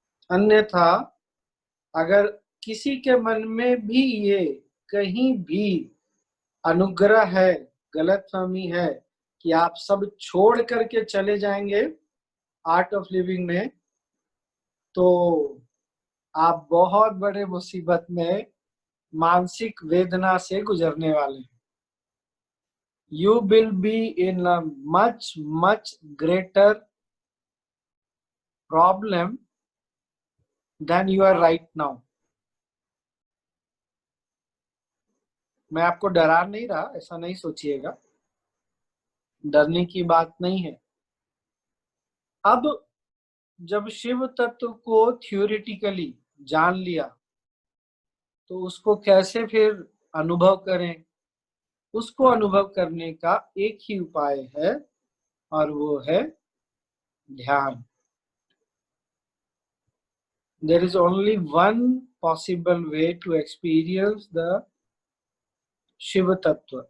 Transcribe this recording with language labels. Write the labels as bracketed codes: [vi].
[hi] अन्यथा अगर किसी के मन में भी ये कहीं भी अनुग्रह है, गलतफहमी है कि आप सब छोड़ करके चले जाएंगे आर्ट ऑफ लिविंग में, तो आप बहुत बड़े मुसीबत में, मानसिक वेदना से गुजरने वाले हैं। [en] You will be in a much greater problem than you are right now. [hi] मैं आपको डरा नहीं रहा, ऐसा नहीं सोचिएगा, डरने की बात नहीं है। अब जब शिव तत्व को थ्योरेटिकली जान लिया तो उसको कैसे फिर अनुभव करें? उसको अनुभव करने का एक ही उपाय है और वो है ध्यान। [en] There is only one possible way to experience the Shiva tattva.